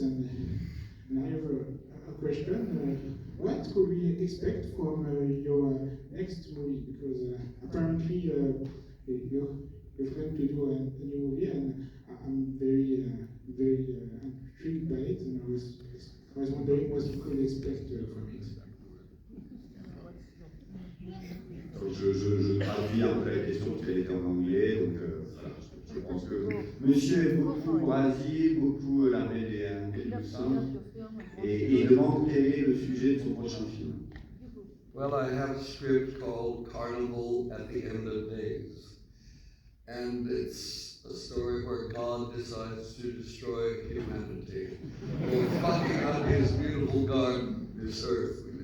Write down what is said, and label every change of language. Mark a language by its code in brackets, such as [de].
[en] And I have a question. What could we expect from your next movie? Because apparently you're going to do a new movie, and I'm very intrigued by it, and I was wondering what you could expect from it. [fr] Je traduis un peu la question qui a été en anglais, donc voilà, je pense que monsieur aime beaucoup Brésil, beaucoup la BDM et tout ça, et il demande quel est le sujet de son prochain film. [en] Well, I have a script called Carnival at the End of Days. And it's a story where God decides to destroy humanity. He's fucking out his beautiful garden, this earth.